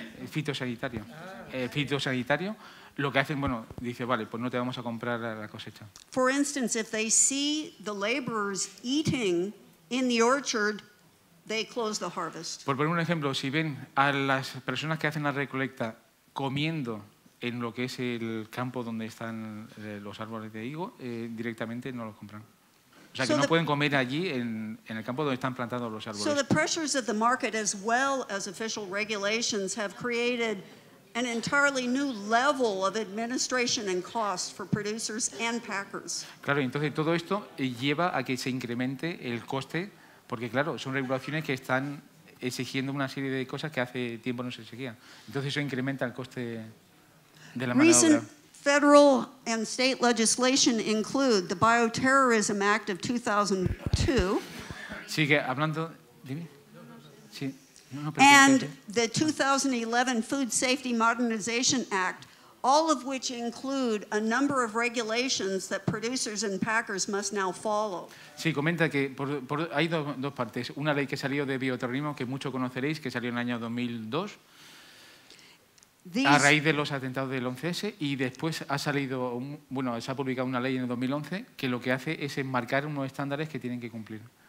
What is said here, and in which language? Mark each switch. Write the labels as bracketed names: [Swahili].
[Spanish] fitosanitario. Fitosanitario, lo que hacen, bueno, dice, vale, pues no te vamos a comprar la cosecha. [English] For instance, if they see the laborers eating in the orchard, they close the harvest. [Spanish] Por poner un ejemplo, si ven a las personas que hacen la recolecta comiendo en lo que es el campo donde están los árboles de higo, directamente no los compran. O sea, que no pueden comer allí en el campo donde están plantados los árboles. [English] So the pressures of the market as well as official regulations have created an entirely new level of administration and cost for producers and packers. [Spanish] Claro, entonces todo esto lleva a que se incremente el coste, porque claro, son regulaciones que están exigiendo una serie de cosas que hace tiempo no se exigían. Entonces eso incrementa el coste de la mano de obra. [English] Recent federal and state legislation include the Bioterrorism Act of 2002 [Spanish] Sí, que hablando... Dime. Sí. No, [English] and the 2011 Food Safety Modernization Act, all of which include a number of regulations that producers and packers must now follow. [Spanish] Sí, comenta que hay dos partes. Una ley que salió de bioterrorismo, que mucho conoceréis, que salió en el año 2002, a raíz de los atentados del 11S, y después ha salido, se ha publicado una ley en el 2011 que lo que hace es enmarcar unos estándares que tienen que cumplir.